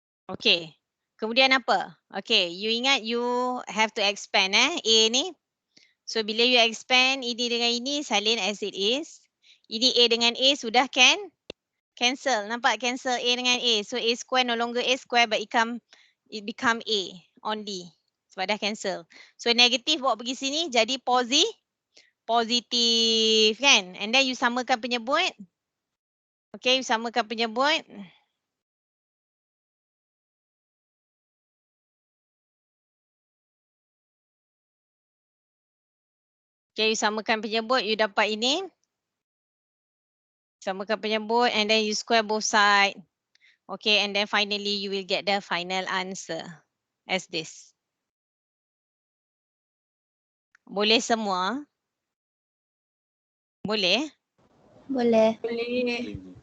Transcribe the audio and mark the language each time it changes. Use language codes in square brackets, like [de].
[en] Okay, [ms] kemudian apa? [en] Okay, you ingat you have to expand A ni. [ms] So bila you expand ini dengan ini, salin [en] as it is. [ms] Ini A dengan A sudah cancel. Nampak cancel A dengan A. [en] So A square no longer A square but it become A only. [ms] Sebab dah cancel. So negatif bawa pergi sini jadi positif kan. [en] And then [ms] you samakan penyebut. Okay, you samakan penyebut. Okay, you samakan penyebut, you dapat ini. Samakan penyebut [en] and then you square both side. Okay, and then finally you will get the final answer as this. [ms] Boleh semua? Boleh? Boleh. Boleh.